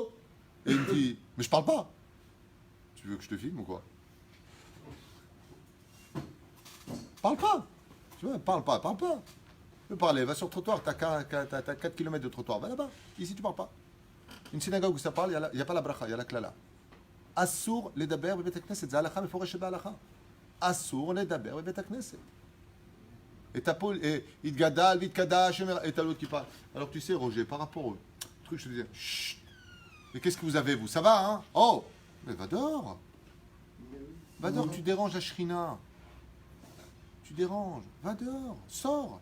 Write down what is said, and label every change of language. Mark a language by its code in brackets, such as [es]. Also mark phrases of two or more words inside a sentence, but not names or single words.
[fr] Et il me dit, mais je parle pas. Tu veux que je te filme ou quoi? Parle pas. Tu vois, parle pas. Tu veux parler, va sur le trottoir, t'as 4 km de trottoir, va là-bas. Ici, tu parles pas. Une synagogue où ça parle, il n'y a pas la bracha, il y a la klala. [he] אסור לדבר בבית הכנסת, c'est הלכה מפורשת בהלכה. אסור לדבר בבית הכנסת. [fr] Et t'as Paul, et [arc] יתגדל, ויתקדש, [fr] et t'as l'autre qui parle. Alors tu sais, Roger, par rapport au truc, je te disais, chut. Mais qu'est-ce que vous avez, vous? Ça va, hein? Oh, mais va dehors. Va dehors, tu déranges la shrina. Tu déranges. Va dehors, sors.